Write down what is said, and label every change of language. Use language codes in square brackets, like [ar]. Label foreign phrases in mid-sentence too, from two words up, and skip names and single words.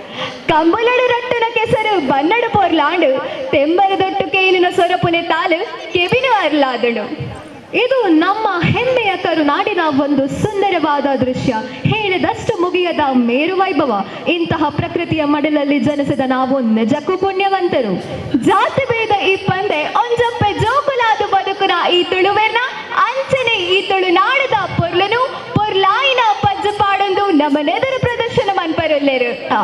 [tcy] ಕಂಬಲಡು ರಟ್ಟನ ಕೆಸರು ಬನ್ನಡು ಪೊರ್ಲಾಂಡು ತೆಂಬರದೊಟ್ಟು ಕೇನಿನ ಸೊರಪುನೆ ತಾಲು ಕೆಬಿನು ಅರ್ಲಾದಳು. [kn] ಇದು ನಮ್ಮ ಹೆಮ್ಮೆಯ ಕರುನಾಡಿನ ಒಂದು ಸುಂದರವಾದ ದೃಶ್ಯ, ಹೇಳಿದಷ್ಟು ಮುಗಿಯದ ಮೇರು ವೈಭವ. ಇಂತಹ ಪ್ರಕೃತಿಯ ಮಡಲಲ್ಲಿ ಜನಿಸಿದ ನಾವು ನಿಜಕ್ಕೂ ಪುಣ್ಯವಂತರು. [tcy] ಜಾತಿ ಭೇದ ಈ ಪಂದೆ ಒಂಜಪ್ಪೆ ಜೋಕುಲಾದು ಬದುಕುನ ಈ ತುಳುವೆರ್ನ ಅಂಚನೆ ಈ ತುಳುನಾಡದ ಪೊರ್ಲನು ಪೊರ್ಲಾಯಿನ ಪಜ್ಜು ಪಾಡೊಂದು ನಮ್ಮನೆದುರು ಪ್ರದರ್ಶನ ಮನ್ಪರಲ್ಲೇರು.